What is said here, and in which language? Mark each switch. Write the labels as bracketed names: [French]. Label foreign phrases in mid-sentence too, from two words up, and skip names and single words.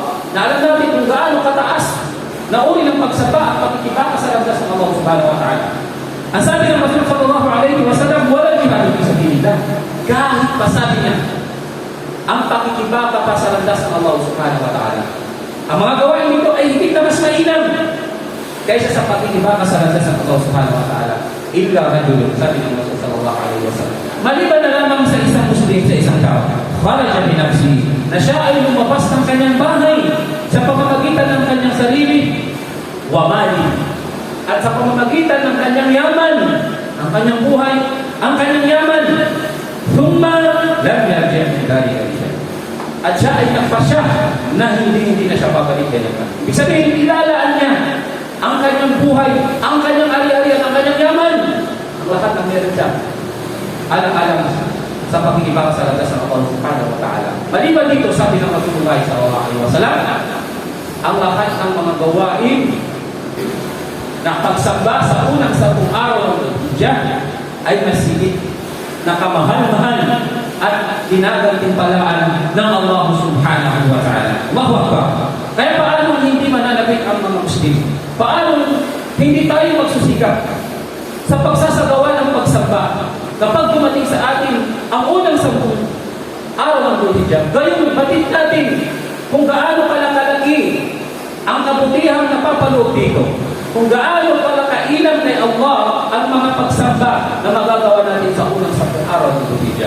[Filipino] Naalam natin kung gaano kataas na uri ng pagsaba at pakikibaka sa landas ng Allah [Arabic] subhanahu wa ta'ala. [Filipino] Ang sabi ng Rasul [Arabic] sallallahu alaihi wasallam, wala jihad fi sabilillah. [Filipino] Kahit pa sabi niya, ang pakikibaka pa sa landas ng Allah [Arabic] subhanahu wa ta'ala. [Filipino] Ang mga gawain nito ay hindi na mas mainam kaysa sa pakikibaka sa landas ng Allah [Arabic] subhanahu wa ta'ala. Illa rajulun, [Filipino] sabi ng Rasul [Arabic] sallallahu alaihi wasallam, [Filipino] maliban na lamang sa isang Muslim, sa isang tao, [Arabic] kharaja bi nafsihi, [Filipino] na siya ay lumabas ng kanyang bahay sa pamamagitan ng kanyang sarili, [Arabic] wa mali, [Filipino] at sa pamamagitan ng kanyang yaman, ang kanyang buhay, ang kanyang yaman, [Arabic] thumma lam yarji' min dhalika bi shay'. [Filipino] At siya ay nagpasya na hindi na siya babalik kay Allah. Ibig sabihin, ilalaan niya ang kanyang buhay, ang kanyang ari-arian, ang kanyang yaman, ang lahat ng meron siya, alang-alang sa pakikibaka sa landas ng Allah [Arabic] subhanahu wa ta'ala. [Filipino] Maliban dito, sabi ng Rasulullah [Arabic] sallallahu alaihi wasallam, [Filipino] ang lahat ng mga gawain na pagsamba sa unang 10 araw ng Dhul-Hijjah ay masigit na kamahal-mahal at ginagantimpalaan ng Allah [Arabic] subhanahu wa ta'ala. Allahu Akbar. [Filipino] Kaya paano hindi mananabik ang mga Muslim? Paano hindi tayo magsusikap sa pagsasagawa ng pagsamba kapag dumating sa atin ang unang 10 araw ng Dhul-Hijjah? Gayon, batid natin kung gaano kalaki ang kabutihang napapaloob dito, kung gaano kalakailang kay Allah ang mga pagsamba na magagawa natin sa unang 10 araw ng Dhul-Hijjah.